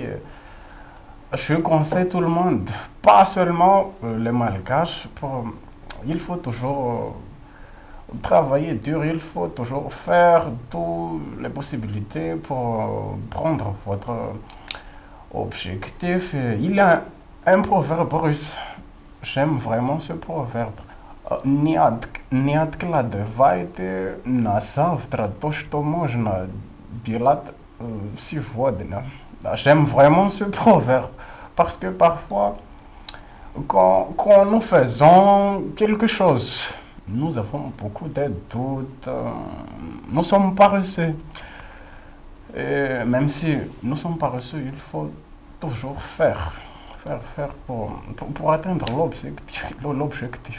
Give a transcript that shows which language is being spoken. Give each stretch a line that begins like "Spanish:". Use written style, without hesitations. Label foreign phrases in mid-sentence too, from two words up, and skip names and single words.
French: Je conseille tout le monde, pas seulement les Malgaches, il faut toujours travailler dur, il faut toujours faire toutes les possibilités pour prendre votre objectif. Il y a un proverbe russe, j'aime vraiment ce proverbe.
Russian: Не откладывайте на завтра то, что можно делать сегодня.
French: J'aime vraiment ce proverbe parce que parfois, quand nous faisons quelque chose, nous avons beaucoup de doutes, nous sommes paresseux. Et même si nous sommes paresseux, il faut toujours faire pour atteindre l'objectif.